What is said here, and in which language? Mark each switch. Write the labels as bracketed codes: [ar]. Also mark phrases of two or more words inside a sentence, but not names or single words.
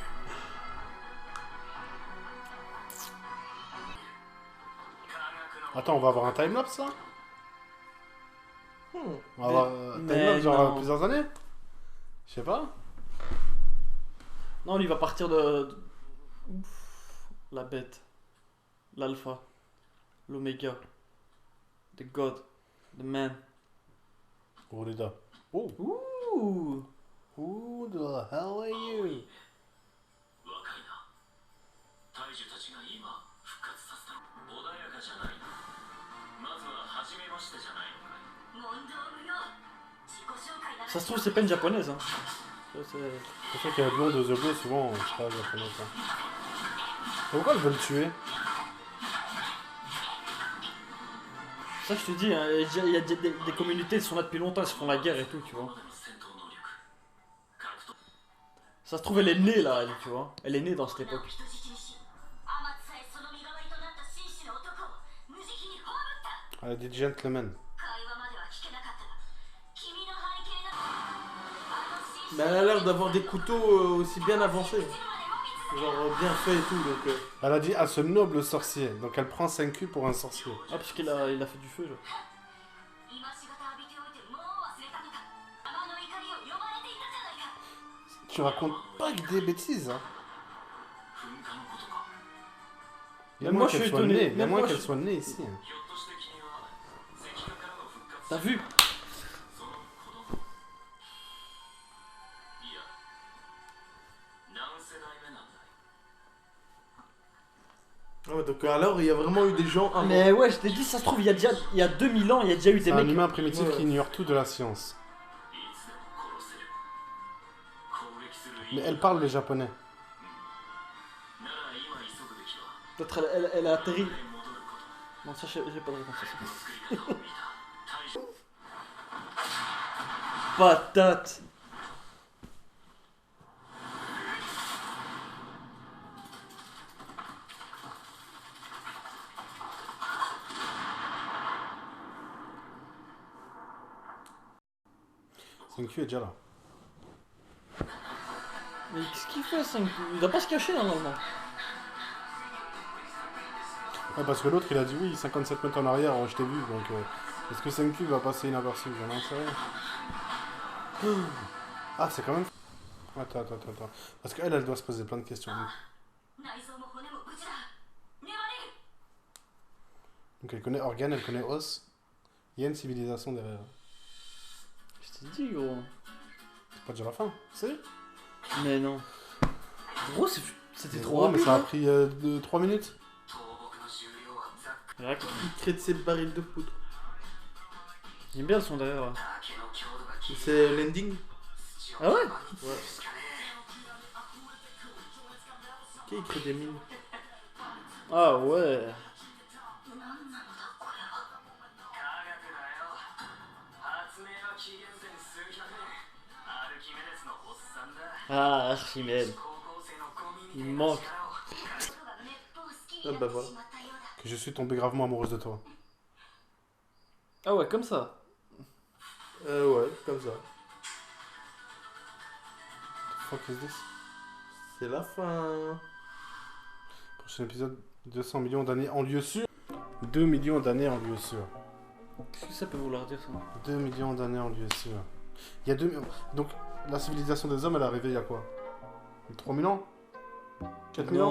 [fr] Attends, on va avoir un timelapse là? On va avoir un Mais timelapse genre non. plusieurs années? Je sais pas. Non, lui, il va partir de... Ouf. La bête. L'alpha. L'oméga. [en] The God. The man. [fr] Orida. Oh. Ouh. [en] Who the hell are you? [ja] 若いな大樹たちが今復活させた穏やかじゃないまずは初めましてじゃないのかい問答無用自己紹介なら [fr] Ça se trouve, c'est pas une japonaise. Hein. Ça, c'est- C'est sûr qu'il y a blonde aux yeux bleus, souvent, on sera japonais. Ça. Pourquoi elle veut le tuer? Ça, je te dis, hein, il y a des communautés qui sont là depuis longtemps, ils se font la guerre et tout, tu vois. [ja] 戦闘能力格闘 [fr] Ça se trouve, elle est née là, elle, tu vois. Elle est née dans cette époque. [ja] 人質にし天津さえその身代わりとなった紳士の男を無慈悲に葬った [fr] Elle a dit gentleman. [ja] 会話までは聞けなかったが君の背景なあの紳士 [fr] Mais elle a l'air d'avoir des couteaux aussi bien avancés. Genre bien fait et tout, donc... Elle a dit à ce noble sorcier. Donc elle prend 5 culs pour un sorcier. Ah, parce qu'il a, il a fait du feu, genre. [ja] 今しがた浴びておいてもう忘れたのか天の怒りを呼ばれていたじゃないか [fr] Tu racontes pas que des bêtises, hein. [ja] 噴火のことか [fr] Il y a Même moins moi, je qu'elle suis soit étonné. née. Il y a Même moins moi, qu'elle je- soit née ici. Hein. [ja] ひょっとして君は石化からの復活 [fr] T'as vu? [ja] その子供いや何世代目なんだい [fr] Ah ouais, donc alors il y a vraiment eu des gens avant. Mais ouais, je t'ai dit, ça se trouve, il y a 2000 ans, il y a déjà eu des C'est un mecs. humain primitif Ouais. qui ignore tout de la science. [ja] いつでも殺せる攻撃する [fr] Mais elle parle le japonais. [ja] なら今急ぐべきは [fr] Peut-être elle a atterri. [ja] 戻ること [fr] Non, ça, j'ai pas de réponse à ça. [ja] 作り方を見た大樹 [fr] Patate! Senku est déjà là. Mais qu'est-ce qu'il fait, ça? Il doit pas se cacher normalement. Ouais, parce que l'autre il a dit oui, 57 mètres en arrière, je t'ai vu. Donc est-ce que Senku va passer inaperçu? J'en sais rien. Ah, c'est quand même. Attends. Parce qu'elle, elle doit se poser plein de questions. [ja] 内臓も骨も無事だ粘れる [fr] Donc elle connaît organes, elle connaît os. Il y a une civilisation derrière. Je t'ai dit, gros. C'est pas déjà la fin. C'est? Mais non. Gros, c'était trop Ouais, mais rapide. ça a hein. pris 3 minutes. [ja] 倒木の重量はざっく [fr] Ouais, Il crée de ses barils de poudre. J'aime bien le son derrière. Ouais. [ja] 竹の強度が効いて [fr] C'est l'ending. Ah ouais? Ok, il crée des mines. Ah ouais. [ja] 何なのだこれは科学だよ発明は紀元前数百年アルキメデスのおっさんだ [fr] Ah, Archimède. [ja] 高校生のゴミみた [fr] Il [ja] い [fr] me [ja] な [fr] manque. [ja] 力を人がめっぽう好きに [fr] Ah [ja] な [fr] bah [ja] って [fr] voilà. [ja] しまったようだ [fr] Que je suis tombé gravement amoureuse de toi. Ah ouais, comme ça. Ouais, comme ça. [en] Fuck is this? [fr] C'est la fin. Prochain épisode, 200 millions d'années en lieu sûr. 2 millions d'années en lieu sûr. Qu'est-ce que ça peut vouloir dire, ça? 2 millions d'années en lieu sûr. Il y a 2 millions. Donc, la civilisation des hommes, elle est arrivée il y a quoi? 3000 ans? 4000 ans?